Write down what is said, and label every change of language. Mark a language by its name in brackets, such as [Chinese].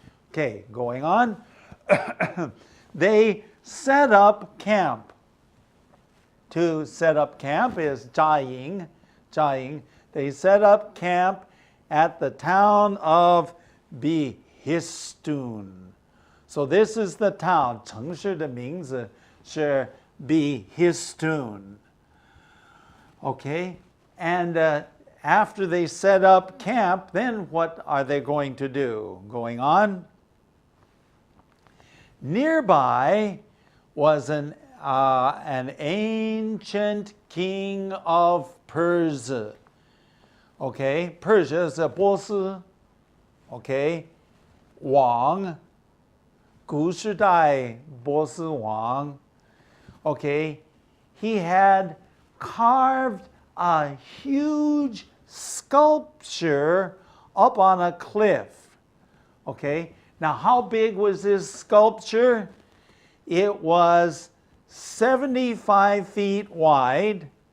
[English] Okay, going on. They set up camp. To set up camp is [Chinese] 扎营. [English] They set up camp at the town of Behistun. So this is the town. [Chinese] 城市的名字是 Behistun. [English] Okay, and after they set up camp, then what are they going to do? Going on. Nearby was an ancient king of Persia. Okay, Persia is a [Chinese] 波斯. [English] Okay, [Chinese] 王, 古时代波斯王. [English] Okay, he had carved a huge sculpture up on a cliff. Okay, now how big was this sculpture? It was 75 feet wide.